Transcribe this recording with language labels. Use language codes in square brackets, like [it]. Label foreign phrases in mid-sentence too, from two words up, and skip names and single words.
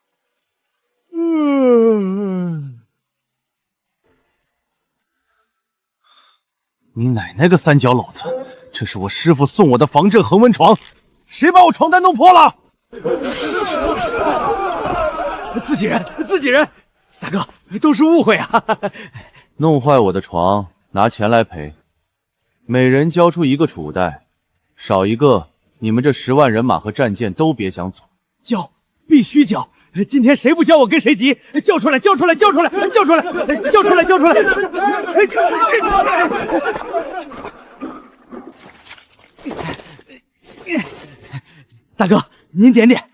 [zh] 你奶奶個三腳簍子！這是我師父送我的防震恆溫床，誰把我床單弄破了？自己人，大哥，都是誤會啊！弄壞我的床，拿錢來賠。每人交出一個儲袋，少一個，你們這10萬人馬和戰艦都別想走。交，必須交！今天誰不交我跟誰急！交出來！大哥，您點點。